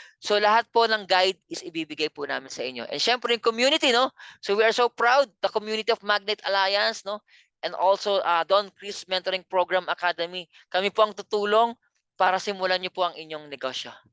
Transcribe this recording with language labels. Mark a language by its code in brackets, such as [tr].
[tl] So lahat po ng guide is ibibigay po namin sa inyo. And syempre yung community, no? [en] So we are so proud, the community of Magnet Alliance, no? And also Don Chris Mentoring Program Academy. [tl] Kami po ang tutulong para simulan niyo po ang inyong negosyo.